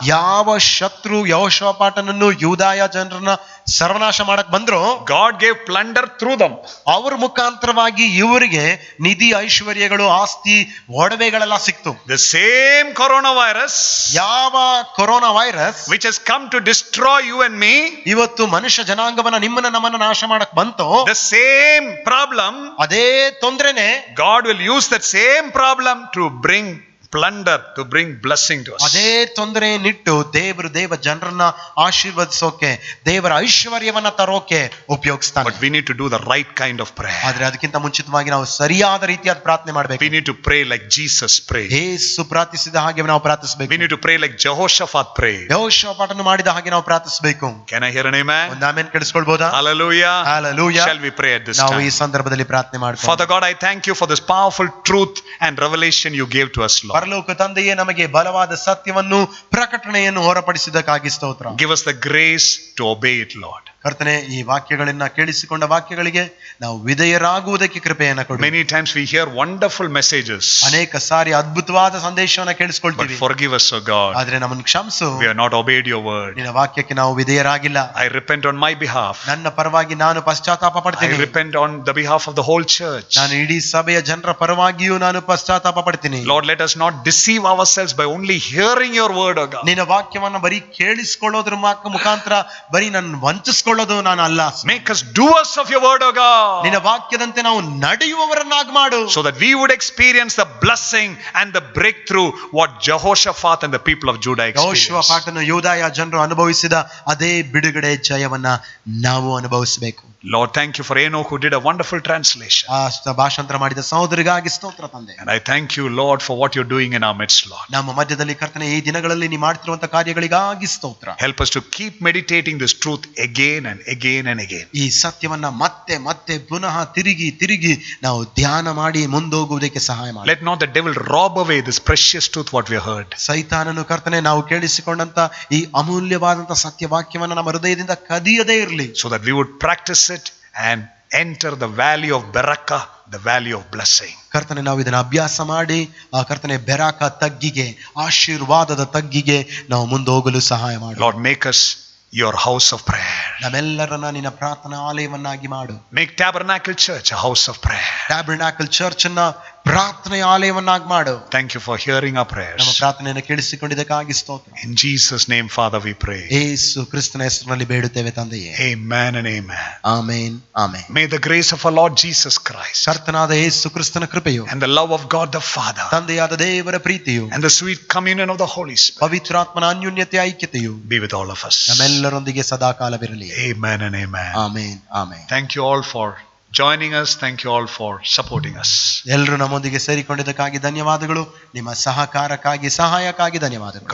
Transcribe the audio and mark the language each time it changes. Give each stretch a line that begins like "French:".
Kannada: ಯಾವ ಶತ್ರು ಯೆಹೋಷಾಫಾಟನನ್ನು ಯೂದಾಯ ಜನರನ್ನ ಸರ್ವನಾಶ ಮಾಡಕ್ ಬಂದ್ರು,
English: God gave plunder through them.
Kannada: ಅವ್ರ ಮುಖಾಂತರವಾಗಿ ಇವರಿಗೆ ನಿಧಿ, ಐಶ್ವರ್ಯಗಳು, ಆಸ್ತಿ, ಒಡವೆಗಳೆಲ್ಲ ಸಿಕ್ತು.
English: The same coronavirus
Kannada: ಯಾವ corona virus
English: which has come to destroy you and me,
Kannada: ಇವತ್ತು ಮನುಷ್ಯ ಜನಾಂಗವನ್ನ ನಿಮ್ಮನ್ನ ನಮ್ಮನ್ನ ನಾಶ ಮಾಡಕ್ ಬಂತು,
English: the same problem,
Kannada: ಅದೇ ತೊಂದ್ರೆನೆ
English: God will use that same problem to bring plunder, to bring blessing to us.
Kannada: ಅದೇ ತೊಂದರೆಯನ್ನಿಟ್ಟು ದೇವ ಜನರನ್ನ ಆಶೀರ್ವದಿಸೋಕೆ, ದೇವರ ಐಶ್ವರ್ಯವನ್ನ ತರೋಕೆ ಉಪಯೋಗಿಸ್ತಾನೆ.
English: But we need to do the right kind of prayer.
Kannada: ಆದ್ರೆ ಅದಕ್ಕಿಂತ ಮುಂಚಿತವಾಗಿ ನಾವು ಸರಿಯಾದ ರೀತಿಯಾದ ಪ್ರಾರ್ಥನೆ ಮಾಡಬೇಕು.
English: We need to pray like Jesus prayed.
Kannada: ಯೇಸು ಪ್ರಾರ್ಥಿಸಿದ ಹಾಗೆ ನಾವು ಪ್ರಾರ್ಥಿಸಬೇಕು.
English: We need to pray like Jehoshaphat prayed.
Kannada: ಯೆಹೋಷಾಫಾಟನು ಮಾಡಿದ ಹಾಗೆ ನಾವು ಪ್ರಾರ್ಥಿಸಬೇಕು.
English: Can I hear an amen?
Kannada: ಒಂದು amen ಕೇಳಿಸ್ಕೊಳ್ಬೋದಾ?
English: Hallelujah. Hallelujah. Shall we pray at this
Kannada: ನಾವು ಈ
English: time?
Kannada: ಸಂದರ್ಭದಲ್ಲಿ ಪ್ರಾರ್ಥನೆ ಮಾಡ್ತೀವಿ.
English: Father God, I thank you for this powerful truth and revelation you gave to us, Lord.
Kannada: ಪರಲೋಕ ತಂದೆಯೇ, ನಮಗೆ ಬಲವಾದ ಸತ್ಯವನ್ನು, ಪ್ರಕಟಣೆಯನ್ನು ಹೊರಪಡಿಸಿದ್ದಕ್ಕಾಗಿ ಸ್ತೋತ್ರ.
English: Give us the grace to obey it, Lord.
Kannada: ಕರ್ತನೆ, ಈ ವಾಕ್ಯಗಳನ್ನ ಕೇಳಿಸಿಕೊಂಡ ವಾಕ್ಯಗಳಿಗೆ ನಾವು ವಿಧೇಯರಾಗುವುದಕ್ಕೆ ಕೃಪೆಯನ್ನ ಕೊಡು.
English: Many times we hear wonderful messages.
Kannada: ಅನೇಕ ಸಾರಿ ಅದ್ಭುತವಾದ ಸಂದೇಶವನ್ನ
English: But
Kannada: ಕೇಳಿಸ್ಕೊಳ್ತೀವಿ.
English: forgive us, O God.
Kannada: ಆದ್ರೆ ನಮ್ಮನ್ನು ಕ್ಷಮಿಸು.
English: We have not obeyed your word.
Kannada: ನಿನ್ನ ವಾಕ್ಯಕ್ಕೆ ನಾವು ವಿಧೇಯರಾಗಿಲ್ಲ.
English: I repent on my behalf.
Kannada: ನನ್ನ ಪರವಾಗಿ ನಾನು ಪಶ್ಚಾತ್ತಾಪ
English: I
Kannada: ಪಡ್ತೀನಿ.
English: repent on the behalf of the whole church.
Kannada: ನಾನು ಇಡೀ ಸಭೆಯ ಜನರ ಪರವಾಗಿಯೂ ನಾನು ಪಶ್ಚಾತ್ತಾಪ ಪಡ್ತೀನಿ.
English: Lord, let us not deceive ourselves by only hearing your word, O God.
Kannada: ನಿನ್ನ ವಾಕ್ಯವನ್ನ ಬರೀ ಕೇಳಿಸ್ಕೊಳ್ಳೋದ್ರ ಮುಖಾಂತರ ಬರೀ ನನ್ನ ವಂಚಿಸ್ಕೊಳ್ಳೋದು ನಾನು ಅಲ್ಲ.
English: Make us doers of your word, O God.
Kannada: ನಿನ್ನ ವಾಕ್ಯದಂತೆ ನಾವು ನಡೆಯುವವರನ್ನಾಗಿ ಮಾಡು.
English: So that we would experience the blessing and the breakthrough what Jehoshaphat and the people of Judah experienced.
Kannada: ಯೆಹೋಷಾಫಾಟನು, ಯೂದಾಯ ಜನರು ಅನುಭವಿಸಿದ ಅದೇ ಬಿಡುಗಡೆ, ಜಯವನ್ನ ನಾವು ಅನುಭವಿಸಬೇಕು.
English: Lord, thank you for Enoch who did a wonderful translation.
Kannada: ಆ ಭಾಷಾಂತರ ಮಾಡಿದ ಸಹೋದರಿಗಾಗಿ ಸ್ತೋತ್ರ ತಂದೆ.
English: And I thank you, Lord, for what you're doing in our midst, Lord.
Kannada: ನಮ್ಮ ಮಧ್ಯದಲ್ಲಿ ಕರ್ತನೆ, ಈ ದಿನಗಳಲ್ಲಿ ನೀ ಮಾಡ್ತಿರುವಂತ ಕಾರ್ಯಗಳಿಗಾಗಿ ಸ್ತೋತ್ರ.
English: Help us to keep meditating this truth again and again and again.
Kannada: ಈ ಸತ್ಯವನ್ನ ಮತ್ತೆ ಮತ್ತೆ ಪುನಃ ತಿರುಗಿ ನಾವು ಧ್ಯಾನ ಮಾಡಿ ಮುಂದೋಗುವುದಕ್ಕೆ ಸಹಾಯ ಮಾಡಿ.
English: Let not the devil rob away this precious truth what we have heard.
Kannada: ಸೈತಾನನು ಕರ್ತನೆ, ನಾವು ಕೇಳಿಸಿಕೊಂಡಂತ ಈ ಅಮೂಲ್ಯವಾದಂತ ಸತ್ಯವಾಕ್ಯವನ್ನ ನಮ್ಮ ಹೃದಯದಿಂದ ಕದಿಯದೇ ಇರಲಿ.
English: So that we would practice it and enter the valley of Barakah, the valley of blessing.
Kannada: ಕರ್ತನೆ, ನಾವು ಇದನ್ನ ಅಭ್ಯಾಸ ಮಾಡಿ ಆ ಕರ್ತನೆ ಬೆರಾಕ ತಗ್ಗಿಗೆ, ಆಶೀರ್ವಾದದ ತಗ್ಗಿಗೆ ನಾವು ಮುಂದೋಗಲು ಸಹಾಯ ಮಾಡು.
English: Lord, make us your house of prayer.
Kannada: ನಮ್ಮೆಲ್ಲರನ್ನ ನಿನ್ನ ಪ್ರಾರ್ಥನಾ ಆಲಯವನ್ನಾಗಿ ಮಾಡು.
English: Make Tabernacle Church a house of prayer.
Kannada: Tabernacle church ಅನ್ನ ಪ್ರಾರ್ಥನೆಯ ಆಲಯವನ್ನಾಗಿ ಮಾಡು.
English: Thank you for hearing our
Kannada: ನಮ್ಮ
English: prayers.
Kannada: ಪ್ರಾರ್ಥನೆಯನ್ನು ಕೇಳಿಸಿಕೊಂಡಿದ್ದಕ್ಕಾಗಿ ಸ್ತೋತ್ರ.
English: In Jesus' name, Father, we pray.
Kannada: ಯೇಸು ಕ್ರಿಸ್ತನ ಹೆಸರಿನಲ್ಲಿ ಬೇಡುತ್ತೇವೆ ತಂದೆಯೇ.
English: Amen and amen.
Kannada: Amen, amen.
English: May the grace of our Lord Jesus Christ
Kannada: ಕರ್ತನಾದ ಯೇಸು ಕ್ರಿಸ್ತನ ಕೃಪೆಯು,
English: and the love of God the Father
Kannada: ತಂದೆಯಾದ ದೇವರ ಪ್ರೀತಿಯು,
English: and the sweet communion of the Holy Spirit
Kannada: ಪವಿತ್ರಾತ್ಮನ ಅನ್ಯೋನ್ಯತೆ ಐಕ್ಯತೆಯು
English: be with all of us.
Kannada: ನಮ್ಮೆಲ್ಲರೊಂದಿಗೆ ಸದಾಕಾಲವಿರಲಿ.
English: Amen and amen.
Kannada: Amen, amen.
English: Thank you all for joining us. Thank you all for supporting us.
Kannada: ಎಲ್ಲರೂ ನಮ್ಮೊಂದಿಗೆ ಸೇರಿಕೊಂಡಿದ್ದಕ್ಕಾಗಿ ಧನ್ಯವಾದಗಳು. ನಿಮ್ಮ ಸಹಕಾರಕ್ಕಾಗಿ, ಸಹಾಯಕ್ಕಾಗಿ ಧನ್ಯವಾದಗಳು.